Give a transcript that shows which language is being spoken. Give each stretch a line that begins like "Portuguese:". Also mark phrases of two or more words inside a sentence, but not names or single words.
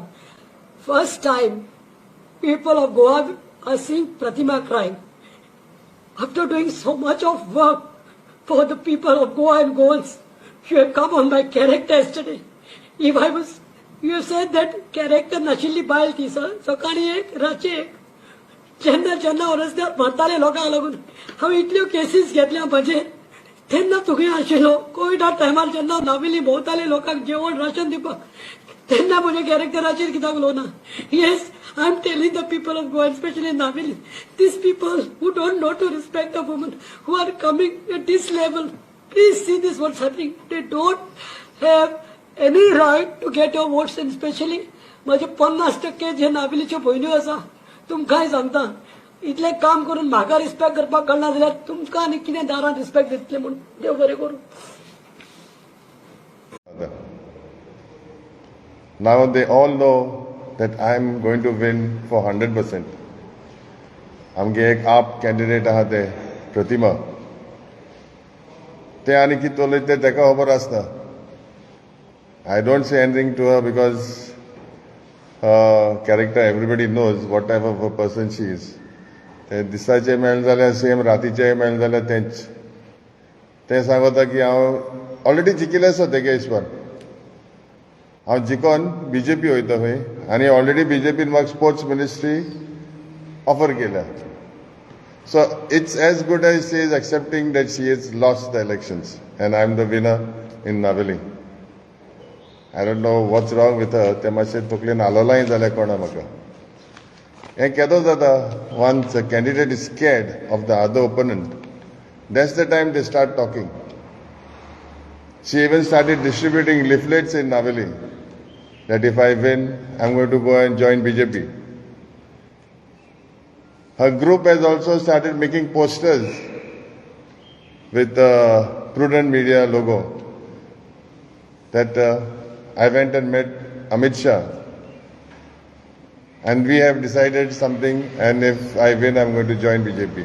English: First time, people of Goa are seeing Pratima crying. After doing so much of work for the people of Goa and Goans, you have come on my character yesterday. If I was, you said that character
Konkani: नाशिल्ली बायल ती सकाळी एक रातची एक जेन्ना जेन्ना रस्त्यार मरताले लोकांक लागून हांवें इतल्यो केसीस घेतल्या म्हणजे तेन्ना तुगे आशिल्लो कोविडा टायमार जेन्ना नाविली भोंवताले लोकांक जेवण राशन दिवपाक तेन्ना म्हज्या कॅरेक्टराचेर कित्याक उलोवना.
English: येस, I am telling the people of Goa, especially Navili, these people who don't know to respect the women who are coming at this level, please see this what's happening. They don't have any right to get your votes, and especially
Konkani: माझे 50% जे नाविलीच्यो भयण्यो आसा तुमकांय सांगता इतलें काम करून म्हाका रिस्पेक्ट करपाक कळना जाल्यार तुमकां आनी कितें दारान रिस्पेक्ट दितले म्हूण देव बरें करूं.
English: Now they all know that I am going to win for 100%.
Konkani: आमगे एक आप कैंडिडेट आहा ते प्रतिमा ते आनी कितें उलयता तें तेका खबर आसता.
English: I don't say anything to her because her character everybody knows what type of a person she is.
Konkani: ते दिसाचे मेळ्ळे जाल्यार सेम रातीचे मेळ्ळे जाल्यार तेंच ते सांगता की हांव ऑलरेडी जिखिल्लें आसा तेगे हिशोबान हांव जिखोन बीजेपी वयता खंय आनी ऑलरेडी बीजेपीन म्हाका
English: sports ministry offer
Konkani: केल्या.
English: So it's as good as she is accepting that she is lost the elections and I am the winner in Navili. I don't know what's wrong with her.
Konkani: ते मातशें तकलेन हालोलाय जाल्यार कळना म्हाका. हें केदो जाता
English: once a candidate is scared of the other opponent that's the time they start talking. She even started distributing leaflets in Navili that if I win, I'm going to go and join BJP. Her group has also started making posters with the Prudent Media logo that I went and met Amit Shah and we have decided something, and if I win, I'm going to join BJP.